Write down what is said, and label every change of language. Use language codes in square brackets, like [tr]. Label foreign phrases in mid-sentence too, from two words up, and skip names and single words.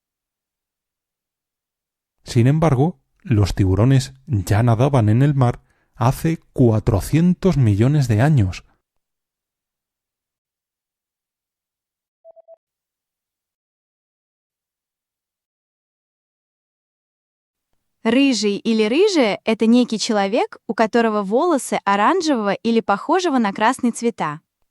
[es] Sin embargo, los tiburones ya nadaban en el mar hace 400 millones de años. [ru] Рыжий или рыжая — это некий человек, у которого волосы оранжевого или похожего на красный цвета.